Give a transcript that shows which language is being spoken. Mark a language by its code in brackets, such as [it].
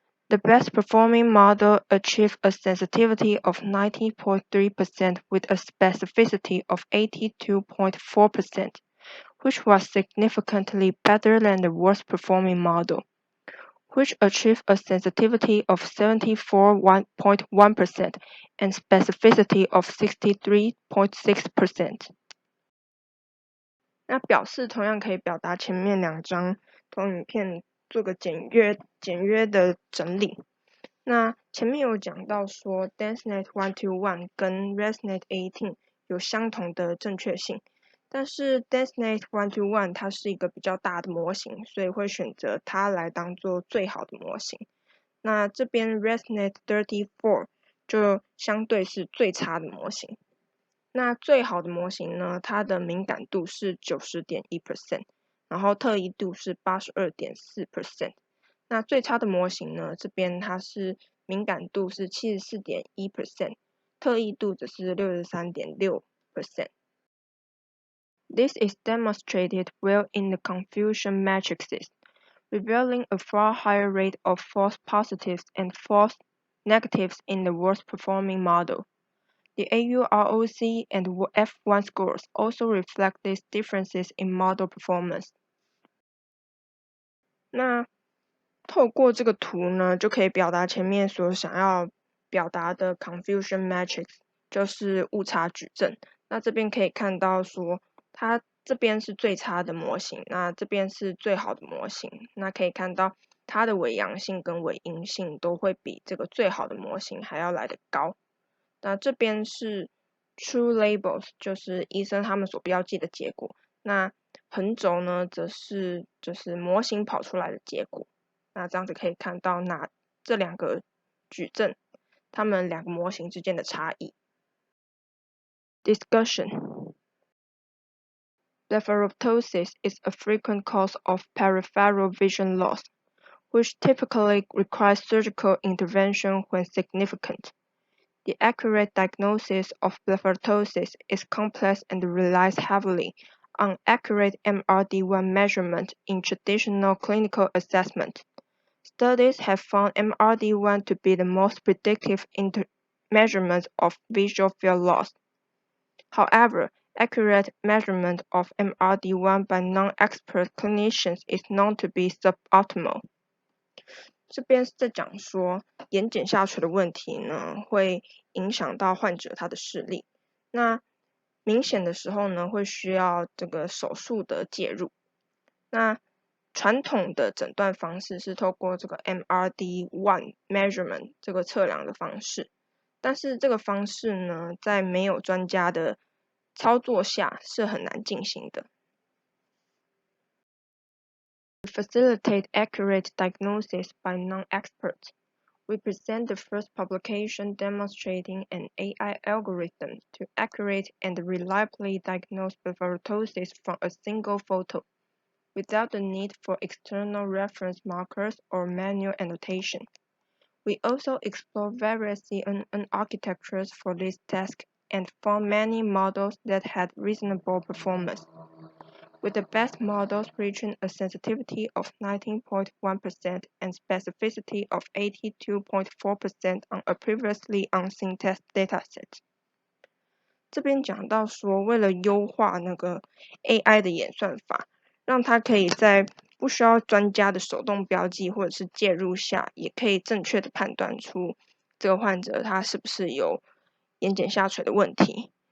[en] The best performing model achieved a sensitivity of 90.3% with a specificity of 82.4%, which was significantly better than the worst performing model, which achieved a sensitivity of 74.1% and specificity of 63.6%。 [zh] 那表示同样可以表达前面2张投影片做个简约的整理。那前面有讲到说 DenseNet 121跟 ResNet 18有相同的正确性，但是 DenseNet 121它是一个比较大的模型，所以会选择它来当做最好的模型。那这边 ResNet 34就相对是最差的模型。那最好的模型呢，它的敏感度是 90.1%， 然后特异度是 82.4%。那最差的模型呢，这边它是敏感度是 74.1%， 特异度则是 63.6%。 [en] This is demonstrated well in the confusion matrices, revealing a far higher rate of false positives and false negatives in the worst performing model. The AUROC and F1 scores also reflect these differences in model performance. 那 [zh] 透过这个图呢，就可以表达前面所想要表达的 confusion matrix， 就是误差矩阵。那这边可以看到说，它这边是最差的模型，那这边是最好的模型。那可以看到它的伪阳性跟伪阴性都会比这个最好的模型还要来得高。那这边是 true labels， 就是医生他们所标记的结果。那横轴呢，则是就是模型跑出来的结果。那这样子可以看到这两个矩阵，它们两个模型之间的差异。 [en] Discussion. Blepharoptosis is a frequent cause of peripheral vision loss, which typically requires surgical intervention when significant. The accurate diagnosis of blepharoptosis is complex and relies heavily on accurate MRD1 measurement in traditional clinical assessment. Studies have found MRD1 to be the most predictive measurement of visual field loss. However, accurate measurement of MRD1 by non-expert clinicians is known to be suboptimal. [zh] 这边是在讲说眼睑下垂的问题呢，会影响到患者他的视力。那明显的时候呢，会需要这个手术的介入。那传统的诊断方式是透过这个 MRD1 measurement 这个测量的方式，但是这个方式呢，在没有专家的操作下是很难进行的。 [en] To facilitate accurate diagnosis by non-experts, we present the first publication demonstrating an AI algorithm to accurately and reliably diagnose blepharoptosis from a single photo, without the need for external reference markers or manual annotation. We also explore various CNN architectures for this task and found many models that had reasonable performance, with the best models reaching a sensitivity of 19.1% and specificity of 82.4% on a previously unseen test dataset. [zh] 这边讲到说，为了优化那个 AI 的演算法，让它可以在不需要专家的手动标记或者是介入下，也可以正确的判断出这个患者他是不是有眼睑下垂的问题。